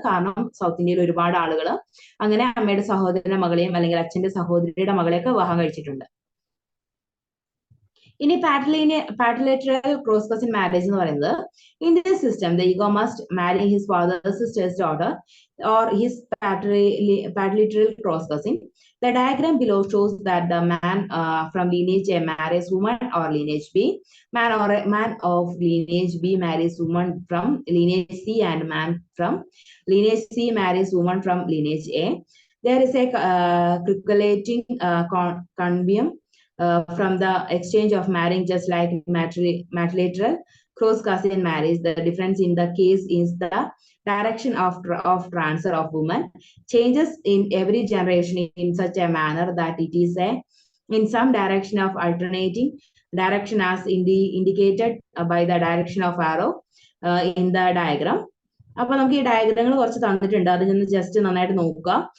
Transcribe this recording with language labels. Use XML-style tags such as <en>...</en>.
<ml>കാരണം സൗത്ത് ഇന്ത്യയിൽ ഒരുപാട് ആളുകൾ അങ്ങനെ അമ്മയുടെ സഹോദരന്റെ മകളെയും അല്ലെങ്കിൽ അച്ഛന്റെ സഹോദരിയുടെ മകളെയൊക്കെ വിവാഹം കഴിച്ചിട്ടുണ്ട്. ഇനി പാട്രിലേറ്ററൽ ക്രോസ് കസിൻ മാരേജ് എന്ന് പറയുന്നത്,</ml> <en>In this system the ego must marry his father sister's daughter or his patrilineal cross cousin. The diagram below shows that the man from lineage A marries woman or lineage B. Man of lineage B marries woman from lineage C, and man from lineage C marries woman from lineage A. There is a circulating convium from the exchange of marrying, just like matrilateral cross cousin marriage. The difference in the case is the direction of transfer of women changes in every generation in such a manner that it is in some direction of alternating direction as indicated by the direction of arrow in the diagram.</en> <ml>അപ്പൊ നമുക്ക് ഈ ഡയഗ്രങ്ങൾ കുറച്ച് തന്നിട്ടുണ്ട്, അത് ഞാൻ just നന്നായിട്ട് നോക്കുക.</ml>